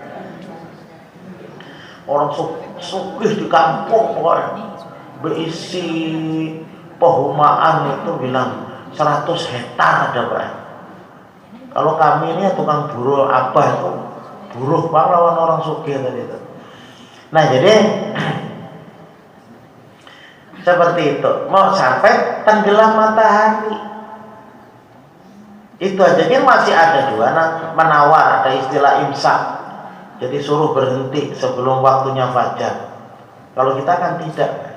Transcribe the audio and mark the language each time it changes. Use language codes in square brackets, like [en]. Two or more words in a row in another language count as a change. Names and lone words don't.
[id] Orang sugih di kampung pokoknya berisi perumahan itu bilang 100 hektar ada Pak. Kalau kami ini tukang buruh abah itu buruh pahlawan orang sugih tadi itu. Nah jadi Seperti itu, mau sampai tenggelam matahari. Itu aja kan masih ada juga menawar, ada istilah imsak. Jadi suruh berhenti sebelum waktunya fajar. Kalau kita kan tidak.